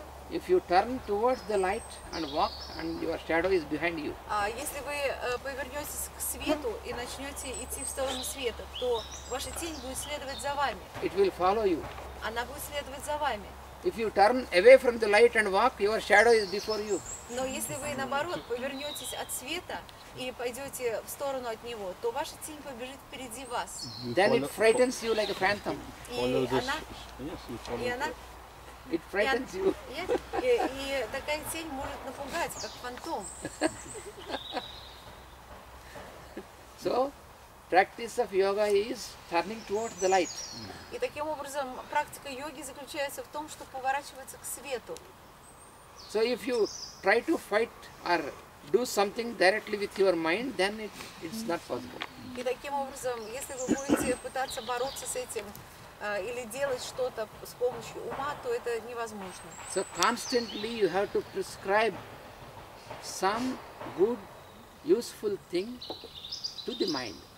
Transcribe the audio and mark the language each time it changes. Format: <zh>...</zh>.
<en>If you turn towards the light and walk, and your shadow is behind you.</en> <ru>Если вы повернетесь к свету и начнете идти в сторону света, то ваша тень будет следовать за вами.</ru> <en>It will follow you.</en> <ru>Она будет следовать за вами.</ru> <en>If you turn away from the light and walk, your shadow is before you.</en> <ru>Но если вы, наоборот, повернетесь от света и пойдете в сторону от него, то ваша тень побежит впереди вас.</ru> <en>Then it frightens you like a phantom.</en> <ru>И она</ru> <en>It frightens you.</en> <ru>И такая тень может напугать, как фантом.</ru> <en>So, practice of yoga is turning towards the light.</en> <ru>И таким образом практика йоги заключается в том, что поворачиваться к свету.</ru> <en>So if you try to fight or do something directly with your mind, then it's not possible.</en> <ru>И таким образом, если вы будете пытаться бороться с этим или делать что-то с помощью ума, то это невозможно.</ru> <en>So constantly you have to prescribe some good, useful thing to the mind.</en>